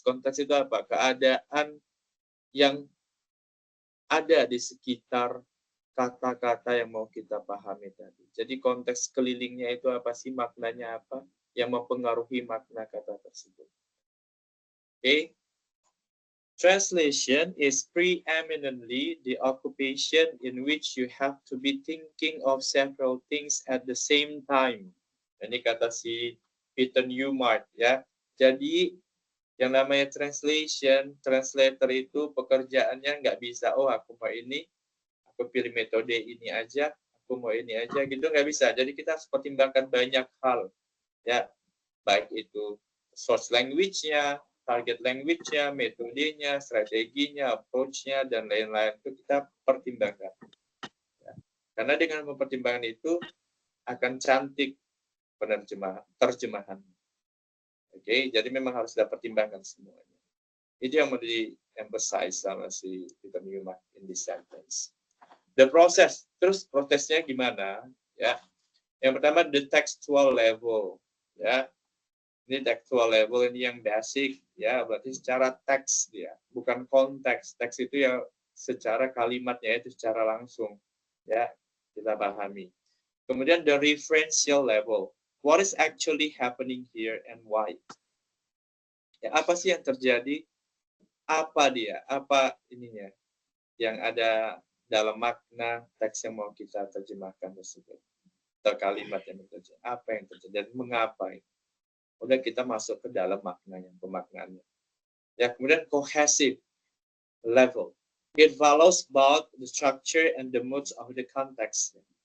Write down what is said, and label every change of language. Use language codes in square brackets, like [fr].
[id] Konteks itu apa? Keadaan yang ada di sekitar kata-kata yang mau kita pahami tadi. Jadi konteks kelilingnya itu apa sih, maknanya apa yang mempengaruhi makna kata tersebut. Okay. [en] Translation is preeminently the occupation in which you have to be thinking of several things at the same time. [id] Ini kata si Peter Newmark, ya. Jadi yang namanya translation, translator itu pekerjaannya nggak bisa, oh aku mau ini, aku pilih metode ini aja, aku mau ini aja, gitu nggak bisa. Jadi kita harus pertimbangkan banyak hal, ya, baik itu source language-nya, target language-nya, metodenya, strateginya, approach-nya, dan lain-lain itu kita pertimbangkan. Ya. Karena dengan mempertimbangkan itu akan cantik terjemahan. Oke, jadi memang harus dipertimbangkan semuanya. Itu yang mau di-emphasize sama si Peter Newman [en] in this sentence. The process, [id] terus prosesnya gimana? Ya, yang pertama [en] the textual level. [id] Ya, ini textual level ini yang basic, ya berarti secara teks dia, bukan konteks. Teks itu ya secara kalimatnya itu secara langsung, ya kita pahami. Kemudian [en] the referential level, what is actually happening here and why? [id] Ya, apa sih yang terjadi? Apa dia? Apa ininya? Yang ada dalam makna teks yang mau kita terjemahkan tersebut, atau kalimat yang terjadi. Apa yang terjadi dan mengapa? Udah kita masuk ke dalam maknanya, pemaknaannya. Ya, kemudian cohesive level. [en] It follows both the structure and the moods of the context.